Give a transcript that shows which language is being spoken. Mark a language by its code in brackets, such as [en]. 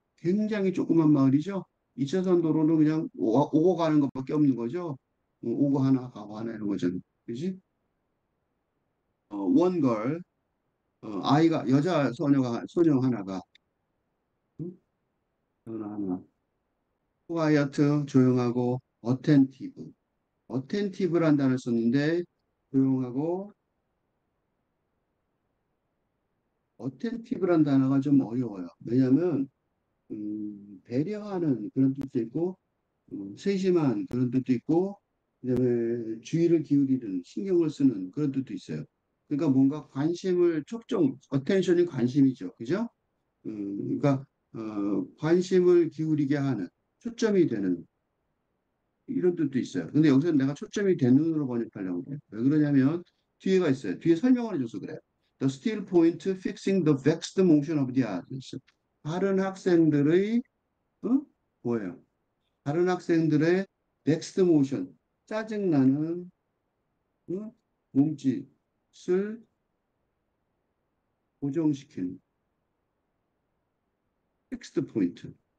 [ko] 굉장히 조그만 마을이죠? 2차선 도로는 그냥 오고 가는 것밖에 없는 거죠? 오고 하나, 가고 하나 이런 거잖아요. 그지? 원걸, 아이가, 소녀 하나가, 응? 소녀 하나. [en] quiet, [ko] 조용하고, [en] attentive. [ko] attentive란 단어를 썼는데, 조용하고, attentive란 단어가 좀 어려워요. 왜냐하면, 배려하는 그런 뜻도 있고, 세심한 그런 뜻도 있고, 그다음에 주의를 기울이는, 신경을 쓰는 그런 뜻도 있어요. 그러니까 뭔가 관심을 attention이 관심이죠. 그죠? 그러니까 관심을 기울이게 하는 초점이 되는 이런 뜻도 있어요. 근데 여기서 내가 초점이 되는으로 번역하려고 그래요. 왜 그러냐면 뒤에가 있어요. 뒤에 설명을 해줘서 그래요. [en] The still point fixing the vexed motion of the others. [ko] 다른 학생들의 어? 뭐예요? 다른 학생들의 넥스트 모션. 짜증나는 몸짓을 고정시키는 텍스트 포인트.